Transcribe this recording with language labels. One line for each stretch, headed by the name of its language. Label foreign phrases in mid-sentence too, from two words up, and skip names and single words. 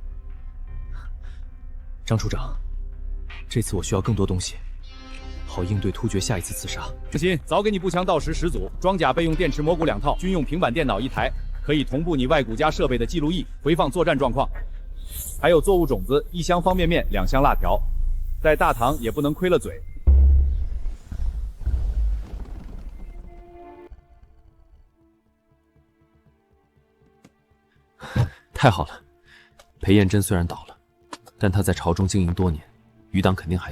Chinese: 張處長，這次我需要更多東西，好應對突厥下一次刺殺。放心，早給你步槍到時10組，裝甲備用電池蘑菇2套，軍用平板電腦1台，可以同步你外骨架設備的記錄儀，回放作戰狀況。還有作物種子1箱方便面2箱辣條，在大唐也不能虧了嘴。太好了，裴彦真虽然倒了，但他在朝中經營多年，餘黨肯定還有。